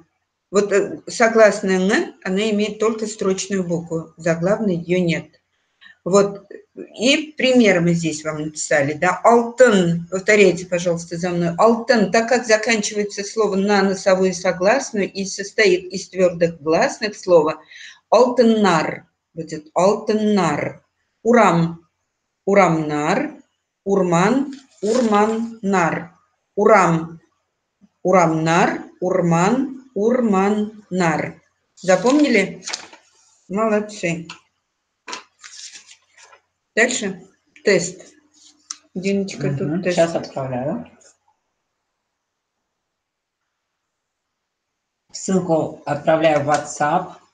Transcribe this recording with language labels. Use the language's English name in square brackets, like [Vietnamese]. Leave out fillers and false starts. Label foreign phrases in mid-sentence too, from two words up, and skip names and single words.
[Russian] Вот согласная н, она имеет только строчную букву, заглавной ее нет. Вот, и пример мы здесь вам написали, да, алтын, повторяйте, пожалуйста, за мной, алтын, так как заканчивается слово на носовую согласную и состоит из твердых гласных слова, алтыннар, будет [Tatar] алтыннар, урам, урамнар, урман, урманнар, урам, урамнар, урман, урманнар. [Russian] Запомнили? Молодцы. Дальше тест. Диночка, тут тест. Сейчас отправляю. Ссылку отправляю в WhatsApp.